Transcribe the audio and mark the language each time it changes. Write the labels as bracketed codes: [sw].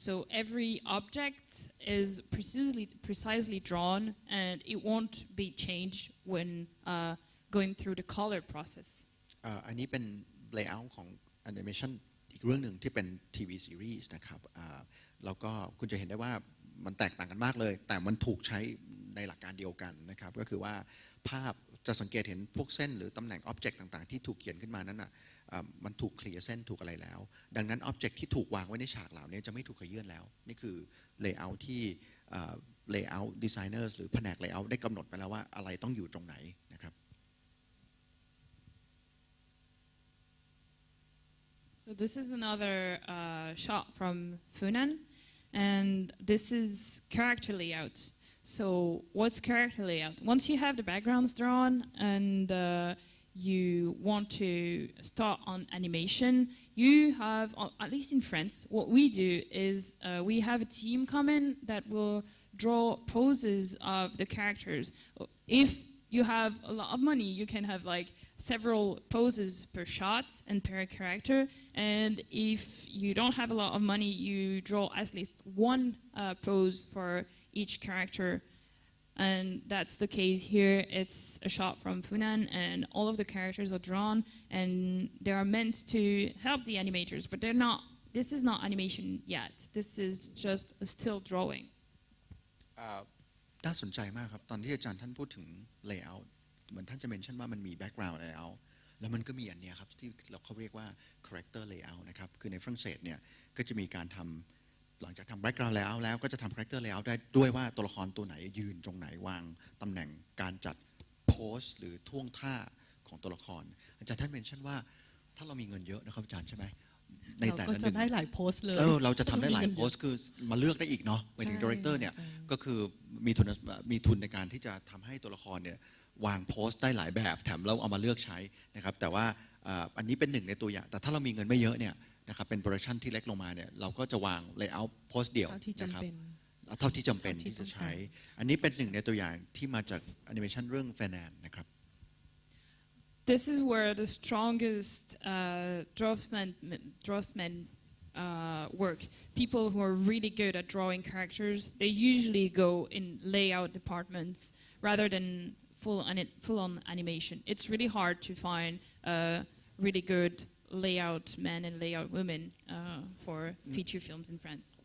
[en] So every object is precisely drawn, and it won't be changed when going through the color process. [th] อันนี้เป็น layout ของ animation อีกเรื่องหนึ่งที่เป็น TV series นะครับแล้วก็คุณจะเห็นได้ว่ามันแตกต่างกันมากเลยแต่มันถูกใช้ในหลักการเดียวกันนะครับก็คือว่าภาพจะสังเกตเห็นพวกเส้นหรือตำแหน่ง object ต่างๆที่ถูกเขียนขึ้นมานั้นมันถูกเคลียร์เส้นถูกอะไรแล้วดังนั้น object ที่ถูกวางไว้ในฉากเหล่านี้จะไม่ถูกขยื่นแล้วนี่คือ layout ที่ layout designers หรือแผนก layout ได้กำหนดไปแล้วว่าอะไรต้องอยู่ตรงไหนนะครับ [en] So this is another shot from Funan, and this is character layout. So what's character layout? Once you have the backgrounds drawn and you want to start on animation, you have, at least in France, what we do is we have a team come in that will draw poses of the characters. If you have a lot of money, you can have like several poses per shot and per character. And if you don't have a lot of money, you draw at least one pose for each character. And that's the case here. It's a shot from Funan, and all of the characters are drawn, and they are meant to help the animators, but they're not. This is not animation yet. This is just a still drawing. [th] น่าสนใจมากครับตอนที่อาจารย์ท่านพูดถึง layout เหมือนท่านจะเมนชั่นว่ามันมี background layout แล้วมันก็มีอันเนี้ยครับที่เขาเรียกว่า character layout นะครับคือในฝรั่งเศสเนี่ยก็จะมีการทำหลังจากทำ background layout แล้วก็จะทำ character layout ได้ด้วยว่าตัวละครตัวไหนยืนตรงไหนวางตำแหน่งการจัด pose หรือท่วงท่าของตัวละครอาจารย์ท่านเมนชั่นว่าถ้าเรามีเงินเยอะนะครับอาจารย์ใช่ไหม ในแต่ละหนึ่งเราจะได้หลายโพสเลยเราจะทำได้หลายโพสคือมาเลือกได้อีกเนาะหมายถึงดีเรคเตอร์เนี่ยก็คือมีทุนในการที่จะทำให้ตัวละครเนี่ยวางโพสได้หลายแบบแถมเราเอามาเลือกใช้นะครับแต่ว่าอันนี้เป็นหนึ่งในตัวอย่างแต่ถ้าเรามีเงินไม่เยอะเนี่ยนะครับเป็นโปรดักชันที่เล็กลงมาเนี่ยเราก็จะวางเลเยอร์โพสเดียวนะครับเท่าที่จำเป็นที่จะใช้อันนี้เป็นหนึ่งในตัวอย่างที่มาจากแอนิเมชันเรื่องแฟนแนนนะครับ [en] This is where the strongest draftsmen work. People who are really good at drawing characters, they usually go in layout departments rather than full-on animation. It's really hard to find really good layout men and layout women for feature films in France.